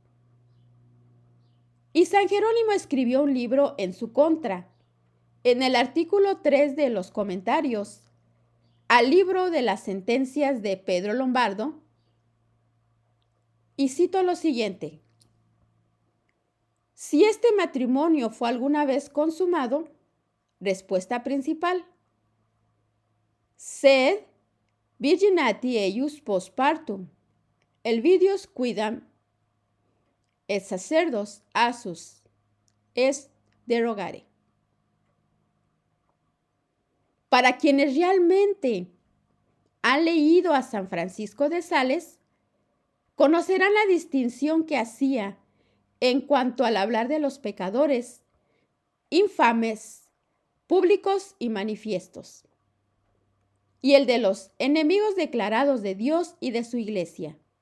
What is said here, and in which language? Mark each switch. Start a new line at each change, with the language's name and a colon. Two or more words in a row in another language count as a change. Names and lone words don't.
Spanish: Y San Jerónimo escribió un libro en su contra, en el artículo 3 de los comentarios al libro de las sentencias de Pedro Lombardo, y cito lo siguiente: si este matrimonio fue alguna vez consumado, respuesta principal:
Latin: sed virginati eius postpartum, Elvidios quidam et sacerdos asus est derogare.
Spanish: Para quienes realmente han leído a San Francisco de Sales, conocerán la distinción que hacía en cuanto al hablar de los pecadores infames, públicos y manifiestos, y el de los enemigos declarados de Dios y de su Iglesia.